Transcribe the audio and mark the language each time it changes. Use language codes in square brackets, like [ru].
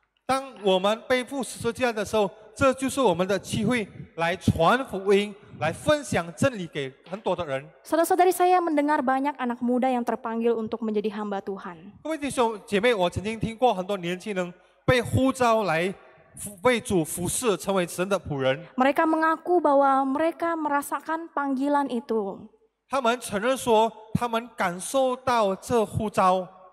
[zh] 当我们背负十字架的时候，这就是我们的机会，来传福音，来分享真理给很多的人。 [id] Saudara-saudari saya mendengar banyak anak muda yang terpanggil untuk menjadi hamba Tuhan. [zh] 各位弟兄姐妹，我曾经听过很多年轻人被呼召来为主服侍，成为神的仆人。 [id] Mereka mengaku bahwa mereka merasakan panggilan itu. [zh] 他们承认说，他们感受到这呼召，